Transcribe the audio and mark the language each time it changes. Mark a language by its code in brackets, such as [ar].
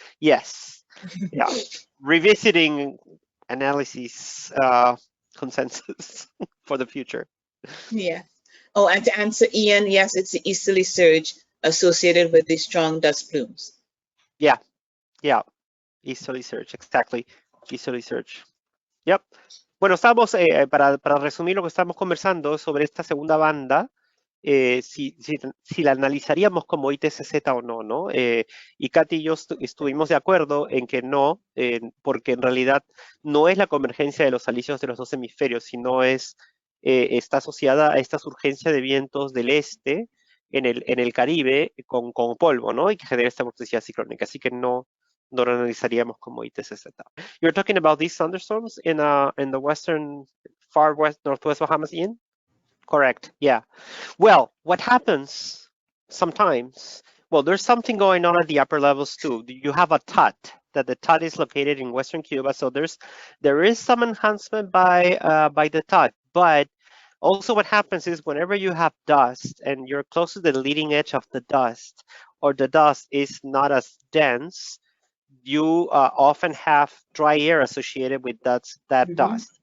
[en] Yes, yeah, revisiting analysis consensus for the future. Yeah. Oh, and to answer Ian, yes, it's the easterly surge associated with the strong dust plumes. Yeah, easterly surge, exactly, easterly surge. Yep. [es] Bueno, estamos, para resumir lo que estamos conversando sobre esta segunda banda, si la analizaríamos como ITCZ o no, ¿no? Y Katy y yo estuvimos de acuerdo en que no, porque en realidad no es la convergencia de los alisios de los 2 hemisferios, sino está asociada a esta surgencia de vientos del este en el Caribe con polvo, ¿no? Y que genera esta vorticidad ciclónica. Así que no lo analizaríamos como ITCZ. [en] You're talking about these thunderstorms in the western, far west, northwest Bahamas, Ian? Correct, yeah. Well, what happens sometimes, well, there's something going on at the upper levels too. You have a TUT, that the TUT is located in western Cuba, so there is some enhancement by the TUT, but also what happens is whenever you have dust and you're close to the leading edge of the dust, or the dust is not as dense, you often have dry air associated with that dust.